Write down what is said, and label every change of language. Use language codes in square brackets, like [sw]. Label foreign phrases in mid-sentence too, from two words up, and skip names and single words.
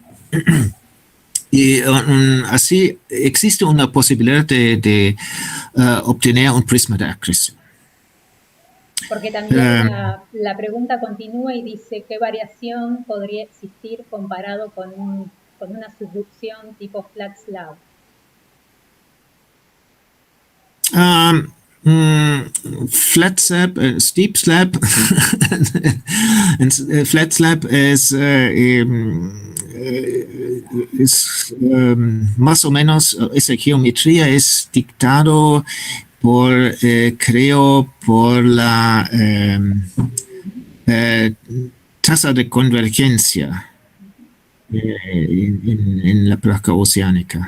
[es] Y así existe una posibilidad de obtener un prisma de acreción. Porque también la pregunta continúa y dice qué variación podría existir comparado con una subducción tipo [en] flat slab. Flat slab, steep slab. Flat slab [es] es más o menos, esa geometría es dictado creo, por la tasa de convergencia en la placa oceánica.